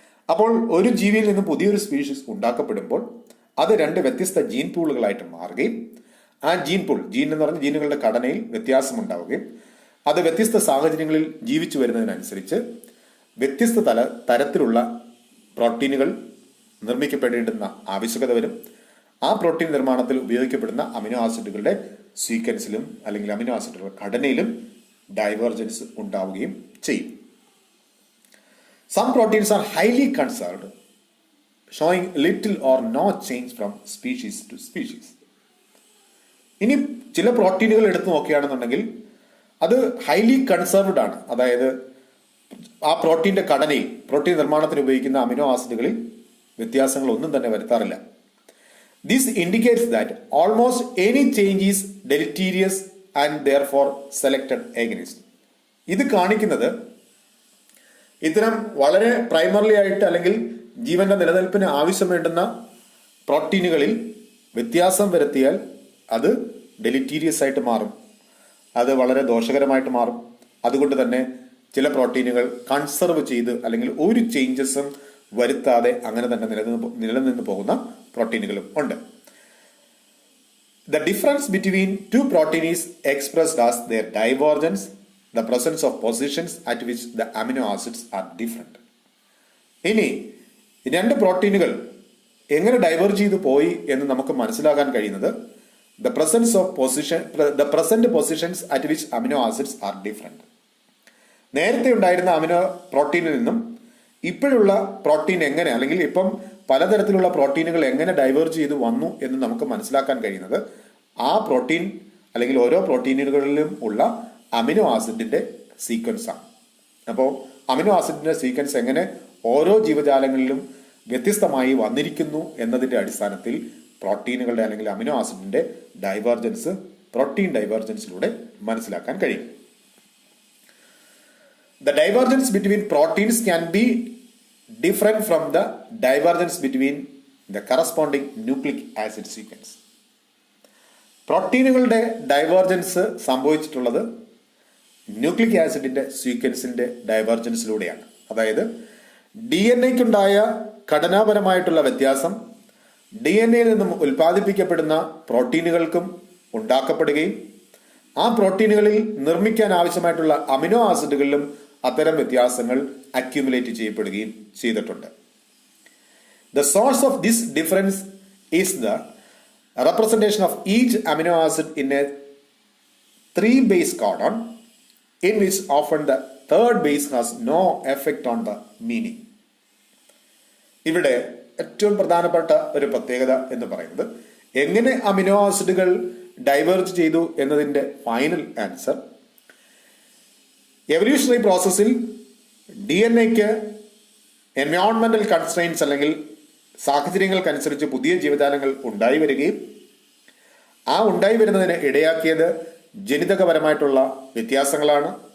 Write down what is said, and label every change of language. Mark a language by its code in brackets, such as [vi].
[ml] അപ്പോൾ ഒരു ജീവിയിൽ നിന്ന് പുതിയൊരു സ്പീഷീസ് ഉണ്ടാക്കപ്പെടുമ്പോൾ അത് രണ്ട് വ്യത്യസ്ത ജീൻ പൂളുകളായിട്ട് മാറുകയും ആ ജീൻ എന്ന് പറഞ്ഞ ജീനുകളുടെ ഘടനയിൽ വ്യത്യാസം ഉണ്ടാവുകയും അത് വ്യത്യസ്ത സാഹചര്യങ്ങളിൽ ജീവിച്ചു വരുന്നതിനനുസരിച്ച് വ്യത്യസ്ത തരത്തിലുള്ള പ്രോട്ടീനുകൾ നിർമ്മിക്കപ്പെടേണ്ടുന്ന ആവശ്യകത വരും. ആ പ്രോട്ടീൻ നിർമ്മാണത്തിൽ ഉപയോഗിക്കപ്പെടുന്ന അമിനോ ആസിഡുകളുടെ സീക്വൻസിലും അല്ലെങ്കിൽ അമിനോ ആസിഡുകളുടെ ഘടനയിലും ഡൈവേർജൻസ് ഉണ്ടാവുകയും ചെയ്യും. [en] Some proteins are highly conserved, showing little or no change from species to species. [ml] ഇനി ചില പ്രോട്ടീനുകൾ എടുത്തു നോക്കുകയാണെന്നുണ്ടെങ്കിൽ അത് ഹൈലി കൺസർവ്ഡ് ആണ്. അതായത് ആ പ്രോട്ടീന്റെ ഘടനയിൽ, പ്രോട്ടീൻ നിർമ്മാണത്തിന് ഉപയോഗിക്കുന്ന അമിനോ ആസിഡുകളിൽ വ്യത്യാസങ്ങൾ ഒന്നും തന്നെ വരുത്താറില്ല. [en] This indicates that almost any change is deleterious and therefore selected against. [ml] ഇത് കാണിക്കുന്നത് ഇത്തരം വളരെ പ്രൈമറി ആയിട്ട് അല്ലെങ്കിൽ ജീവന്റെ നിലനിൽപ്പിന് ആവശ്യം വേണ്ടുന്ന പ്രോട്ടീനുകളിൽ വ്യത്യാസം വരുത്തിയാൽ അത് ഡെലിറ്റീരിയസ് ആയിട്ട് മാറും, അത് വളരെ ദോഷകരമായിട്ട് മാറും. അതുകൊണ്ട് തന്നെ ചില പ്രോട്ടീനുകൾ കൺസർവ് ചെയ്ത് അല്ലെങ്കിൽ ഒരു ചേഞ്ചസും വരുത്താതെ അങ്ങനെ തന്നെ നിലനിന്ന് പോകുന്ന പ്രോട്ടീനുകളും ഉണ്ട്. [en] The difference between two proteins is expressed as their divergence, the presence of positions at which the amino acids are different. [ml] ഇനി രണ്ട് പ്രോട്ടീനുകൾ എങ്ങനെ ഡൈവേർജ് ചെയ്തു പോയി എന്ന് നമുക്ക് മനസ്സിലാക്കാൻ കഴിയുന്നത് [en] the present positions at which amino acids are different. [ml] നേരത്തെ ഉണ്ടായിരുന്ന അമിനോ പ്രോട്ടീനിൽ നിന്നും ഇപ്പോഴുള്ള പ്രോട്ടീൻ എങ്ങനെ, അല്ലെങ്കിൽ ഇപ്പം പലതരത്തിലുള്ള പ്രോട്ടീനുകൾ എങ്ങനെ ഡൈവേർജ് ചെയ്ത് വന്നു എന്ന് നമുക്ക് മനസ്സിലാക്കാൻ കഴിയുന്നത് ആ പ്രോട്ടീൻ അല്ലെങ്കിൽ ഓരോ പ്രോട്ടീനുകളിലും ഉള്ള അമിനോ ആസിഡിന്റെ സീക്വൻസ് ആണ്. അപ്പോൾ അമിനോ ആസിഡിന്റെ സീക്വൻസ് എങ്ങനെ ഓരോ ജീവജാലങ്ങളിലും വ്യത്യസ്തമായി വന്നിരിക്കുന്നു എന്നതിന്റെ അടിസ്ഥാനത്തിൽ പ്രോട്ടീനുകളുടെ അല്ലെങ്കിൽ അമിനോ ആസിഡിന്റെ ഡൈവേർജൻസ് പ്രോട്ടീൻ ഡൈവേർജൻസിലൂടെ മനസ്സിലാക്കാൻ കഴിയും. [en] The divergence between proteins can be different from the divergence between the corresponding nucleic acid sequence. [ml] പ്രോട്ടീനുകളുടെ ഡൈവേർജൻസ് സംഭവിച്ചിട്ടുള്ളത് ന്യൂക്ലിക് ആസിഡിന്റെ സീക്വൻസിന്റെ ഡൈവേർജൻസിലൂടെയാണ്. അതായത് DNA ക്കുണ്ടായ ഘടനാപരമായിട്ടുള്ള വ്യത്യാസം DNA നിന്നും ഉൽപ്പാദിപ്പിക്കപ്പെടുന്ന പ്രോട്ടീനുകൾക്കും ഉണ്ടാക്കപ്പെടുകയും ആ പ്രോട്ടീനുകളിൽ നിർമ്മിക്കാൻ ആവശ്യമായിട്ടുള്ള അമിനോ ആസിഡുകളിലും അത്തരം വ്യത്യാസങ്ങൾ അക്യുമുലേറ്റ് ചെയ്യപ്പെടുകയും ചെയ്തിട്ടുണ്ട്. [en] The source of this difference is the representation of each amino acid in a 3-base codon, in which often the third base has no effect on the meaning. [ml] ഇവിടെ ഏറ്റവും പ്രധാനപ്പെട്ട ഒരു പ്രത്യേകത എന്ന് പറയുന്നത് എങ്ങനെ അമിനോ ആസിഡുകൾ ഡൈവേർജ് ചെയ്തു എന്നതിന്റെ ഫൈനൽ ആൻസർ എവല്യൂഷണറി പ്രോസസ്സിൽ DNA-ക്ക് എൻവയോൺമെന്റൽ കൺസ്ട്രെയിൻസ് അല്ലെങ്കിൽ സാഹചര്യങ്ങൾക്കനുസരിച്ച് പുതിയ ജീവജാലങ്ങൾ ഉണ്ടായി വരികയും ആ ഉണ്ടായി വരുന്നതിന് ഇടയാക്കിയത് ജനിതകപരമായിട്ടുള്ള വ്യത്യാസങ്ങളാണ്.